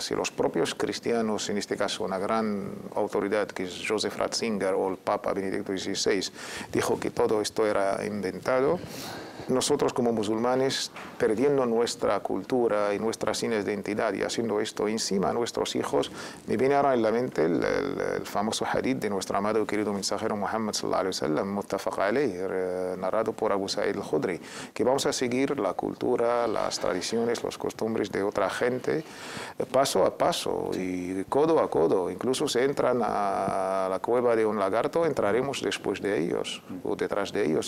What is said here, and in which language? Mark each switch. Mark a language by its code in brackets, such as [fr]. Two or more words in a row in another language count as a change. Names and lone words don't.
[es] Si los propios cristianos, en este caso una gran autoridad que es Joseph Ratzinger o el Papa Benedicto XVI, dijo que todo esto era inventado, nosotros como musulmanes, perdiendo nuestra cultura y nuestras señas de identidad y haciendo esto encima a nuestros hijos, me viene ahora en la mente el famoso hadith de nuestro amado y querido mensajero Muhammad [ar] صلى الله عليه وسلم متفق عليه, [es] narrado por Abu Sa'id al-Khudri, que vamos a seguir la cultura, las tradiciones, las costumbres de otra gente paso a paso y codo a codo. Incluso si entran a la cueva de un lagarto, entraremos después de ellos o detrás de ellos.